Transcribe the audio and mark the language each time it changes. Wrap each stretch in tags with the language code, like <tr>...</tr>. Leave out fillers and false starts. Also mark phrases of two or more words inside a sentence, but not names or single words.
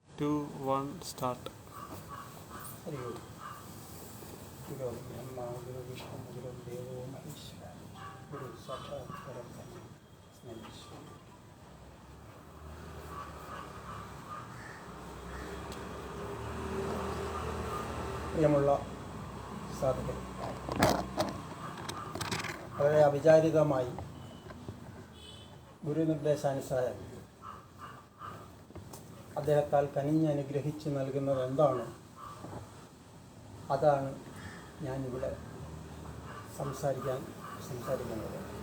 <en>2, 1, start.</en> <sa>हरि ओम गुरु ब्रह्मा गुरु विष्णु गुरु देवो महेश्वरा गुरु साक्षात् परब्रह्म तस्मै श्री</sa> <ml>പ്രിയമുള്ള സാധകർ, വളരെ അവിചാരിതമായി ഗുരുനിർദ്ദേശാനുസാരം അദ്ദേഹത്താൽ കനിഞ്ഞ് അനുഗ്രഹിച്ച് നൽകുന്നത് എന്താണ്, അതാണ് ഞാനിവിടെ സംസാരിക്കുന്നത്.</ml>